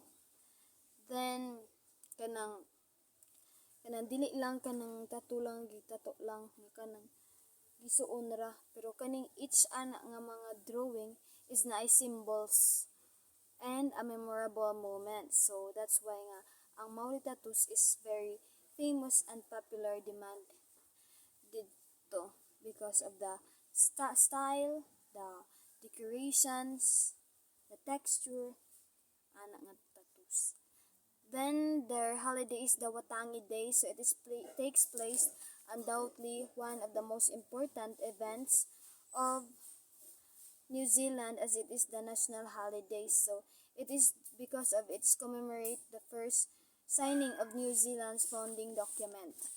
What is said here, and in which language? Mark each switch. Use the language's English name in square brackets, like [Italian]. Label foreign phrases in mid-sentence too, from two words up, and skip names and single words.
[Cebuano] Then kanang dili lang kanang tattoo lang gitato lang nga kanang gisuon ra, pero kaning each ana nga mga drawing is na [English] symbols and a memorable moment. So that's why nga ang Maori tattoos is very famous and popular demand dito because of the style, the decorations, the texture, [Cebuano] ana nga tattoos. [English] Then their holiday is the Watangi Day. So it takes place undoubtedly one of the most important events of New Zealand as it is the national holiday. So it is because of its commemorate the first signing of New Zealand's founding document.